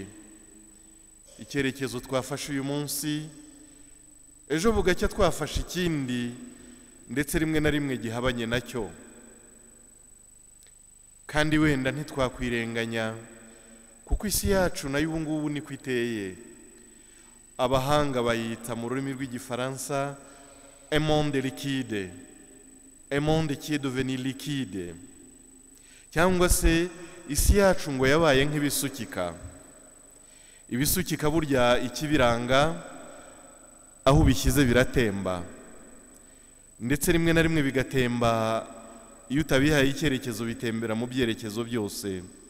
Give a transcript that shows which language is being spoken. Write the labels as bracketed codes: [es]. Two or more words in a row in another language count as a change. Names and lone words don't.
[rw] Icyerekezo twafashe uyu munsi ejo bugacya twafashe ikindi, ndetse rimwe na rimwe gihabanye nacyo. Kandi wenda ntitwakwirenganya kuko isi yacu nayo ubu ngubu niko iteye. Abahanga bayita mu rurimi rw'igifaransa [fr] un monde liquide, un monde qui est devenu liquide, [rw] cyangwa se isi yacu ngo yabaye nk'ibisukika. Ibisukika burya ikibiranga aho bishyize biratemba, ndetse rimwe na rimwe bigatemba iyo utabihaye icyerekezo, bitembera mu byerekezo byose.